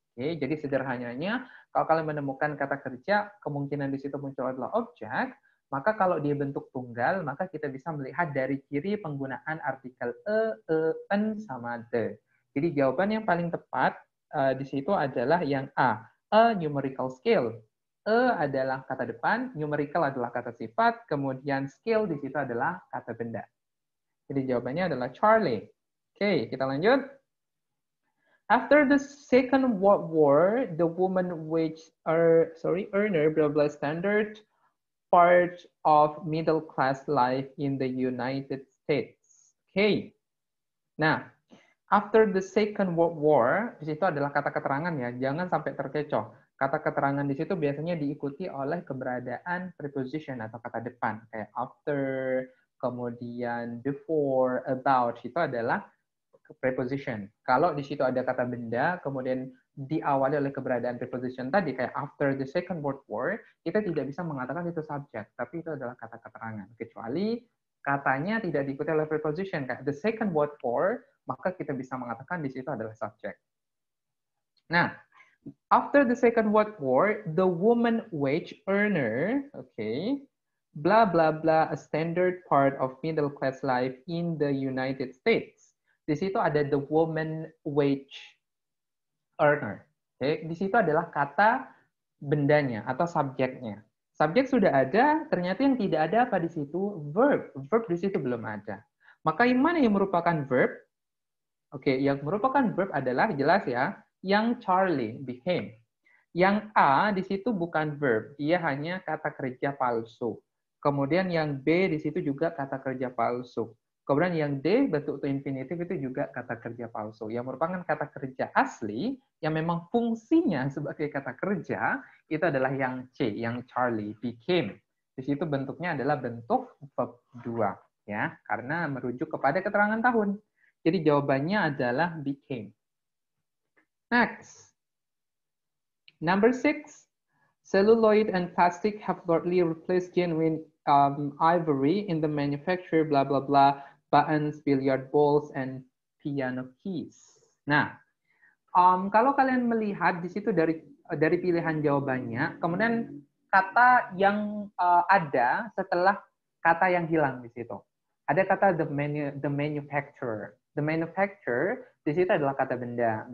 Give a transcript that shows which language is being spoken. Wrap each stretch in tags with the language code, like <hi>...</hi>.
<id>Oke, jadi sederhananya, kalau kalian menemukan kata kerja, kemungkinan di situ muncul adalah objek, maka kalau dia bentuk tunggal, maka kita bisa melihat dari kiri penggunaan artikel en, sama the. Jadi jawaban yang paling tepat di situ adalah yang a numerical scale. Adalah kata depan, numerical adalah kata sifat, kemudian scale di situ adalah kata benda. Jadi jawabannya adalah Charlie. Oke, kita lanjut.</id> <en>After the Second World War, the woman wage earner, blah blah standard part of middle class life in the United States.</en> <id>Oke. Nah,</id> <en>after the Second World War,</en> <id>di situ adalah kata keterangan ya, jangan sampai terkecoh. Kata keterangan di situ biasanya diikuti oleh keberadaan preposition atau kata depan, kayak after, kemudian before, about, itu adalah preposition. Kalau di situ ada kata benda, kemudian diawali oleh keberadaan preposition tadi, kayak</id> <en>after the Second World War,</en> <id>kita tidak bisa mengatakan itu subjek, tapi itu adalah kata keterangan. Kecuali katanya tidak diikuti oleh preposition, kayak the Second World War, maka kita bisa mengatakan di situ adalah subjek.</id> <en>Nah, after the Second World War, the woman wage earner, okay, blah blah blah, a standard part of middle class life in the United States.</en> <id>Di situ ada the woman wage earner. Okay. Di situ adalah kata bendanya atau subjeknya. Subjek sudah ada, ternyata yang tidak ada apa di situ? Verb. Verb di situ belum ada. Maka yang mana yang merupakan verb? Oke, yang merupakan verb adalah jelas ya, yang Charlie became. Yang A di situ bukan verb, dia hanya kata kerja palsu. Kemudian yang B di situ juga kata kerja palsu. Kemudian yang D bentuk to infinitive itu juga kata kerja palsu. Yang merupakan kata kerja asli yang memang fungsinya sebagai kata kerja itu adalah yang C, yang Charlie became. Di situ bentuknya adalah bentuk verb 2 ya, karena merujuk kepada keterangan tahun. Jadi jawabannya adalah became.</id> <en>Next. Number 6. Celluloid and plastic have largely replaced genuine ivory in the manufacture blah blah blah buttons, billiard balls, and piano keys.</en> <id>Nah, kalau kalian melihat di situ dari pilihan jawabannya, kemudian kata yang ada setelah kata yang hilang di situ. Ada kata the manufacturer. The manufacturer di situ adalah kata benda.</id>